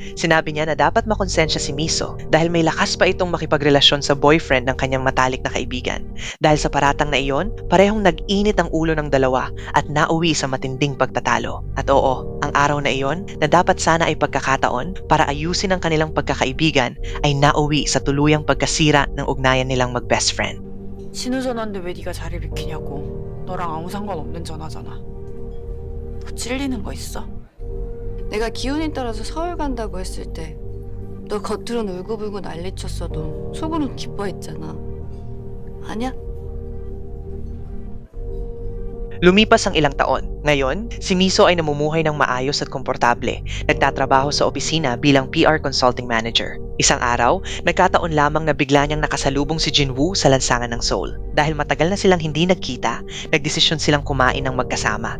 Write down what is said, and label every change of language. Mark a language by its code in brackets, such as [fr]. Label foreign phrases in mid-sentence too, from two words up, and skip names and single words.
[tl] Sinabi niya na dapat makonsensya si Miso dahil may lakas pa itong makipagrelasyon sa boyfriend ng kanyang matalik na kaibigan. Dahil sa paratang na iyon, parehong nag-init ang ulo ng dalawa at nauwi sa matinding pagtatalo. At oo, ang araw na iyon na dapat sana ay pagkakataon para ayusin ang kanilang pagkakaibigan ay nauwi sa tuluyang pagkasira ng ugnayan nilang mag- [en] best friend. [ko] 신우 전화인데 왜 네가 자리를 비키냐고. 너랑 아무 상관없는 전화잖아. 너 찔리는 거 있어? 내가 기운이 따라서 서울 간다고 했을 때 너 겉으론 울고불고 난리쳤어도 속으론 기뻐했잖아. 아니야? [tl] Lumipas ang ilang taon. Ngayon, si Miso ay namumuhay ng maayos at komportable. Nagtatrabaho sa opisina bilang [en] PR consulting manager. [tl] Isang araw, nagkataon lamang na bigla niyang nakasalubong si Jinwoo sa lansangan ng Seoul. Dahil matagal na silang hindi nagkita, nagdesisyon silang kumain ng magkasama.